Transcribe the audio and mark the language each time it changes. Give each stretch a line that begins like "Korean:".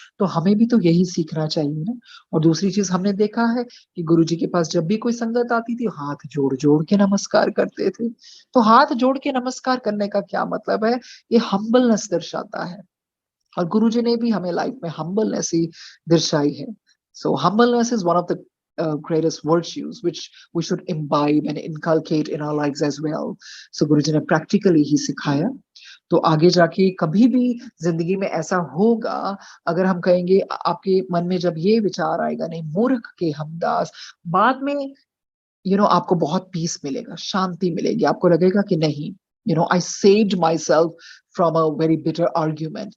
Hindi: तो हमें भी तो यही सीखना चाहिए ना। और दूसरी चीज हमने देखा है कि गुरुजी के पास जब भी कोई संगत आती थी, हाथ जोड़ जोड़ के नमस्कार करते थे। तो हाथ जोड़ के नमस्कार करने का क्या मतलब है? ये हम्बलनेस दर्शाता है, और गुरुजी ने भी हमें लाइफ में हम्बलनेस ही दर्शाई है।
English: So humbleness is one of the greatest virtues which we should imbibe and inculcate in our lives as well.
Hindi: So गुरुजी ने प्रैक्टिकली ही सिखाया। तो आगे जाके कभी भी जिंदगी में ऐसा होगा, अगर हम कहेंगे, आपके मन में जब ये विचार आएगा नहीं मूर्ख के हमदास, बाद में आपको बहुत पीस मिलेगा, शांति मिलेगी, आपको लगेगा कि नहीं,
English: I saved myself from a very bitter argument.